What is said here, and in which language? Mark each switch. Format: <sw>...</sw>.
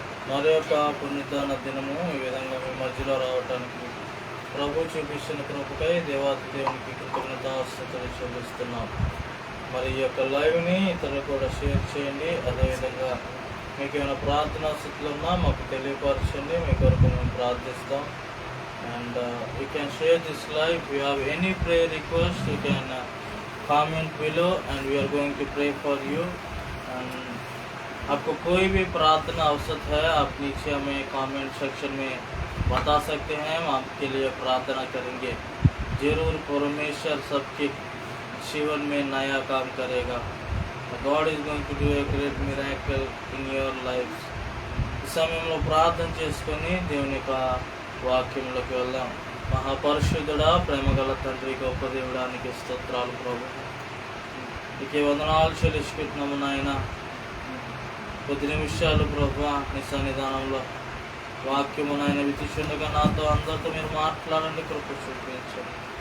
<te>మరి యొక్క పుణ్యదాన దినము ఈ విధంగా మీ మధ్యలో రావటానికి ప్రభు చూపించిన కృపకై దేవాది దేవునికి కృతజ్ఞతాస్తుతులు చెల్లిస్తున్నాం. మరి ఈ యొక్క లైవ్ని ఇతరులు కూడా షేర్ చేయండి. అదేవిధంగా మీకు ఏమైనా ప్రార్థనా స్థితిలో ఉన్నా మాకు తెలియపరచండి, మీ కొరకు మేము ప్రార్థిస్తాం.</te> <en>And you can share this live. If you have any prayer request, you can comment below and we are going to pray for you. And</en> <hi>आपको कोई भी प्रार्थना आवश्यक है आप नीचे हमें कमेंट सेक्शन में बता सकते हैं, हम आपके लिए प्रार्थना करेंगे. जरूर परमेश्वर सबके जीवन में नया काम करेगा.</hi> <en>God is going to do a great miracle in your lives.</en> <hi>इस</hi> <te>సమయంలో ప్రార్థన చేసుకొని దేవుని యొక్క వాక్యంలోకి వెళ్దాం. మహాపరిశుద్ధుడా, ప్రేమగల తండ్రి, గొప్ప దేవుడానికి స్తోత్రాలు ప్రభు. నీకే వందనాలు చెల్లించుకుంటున్నాము నాయన. కొద్ది నిమిషాలు ప్రభు నీ సన్నిధానంలో వాక్యము నాయన విధిచుండగా నాతో అందరితో మీరు మాట్లాడండి, కృప చూపించండి.</te>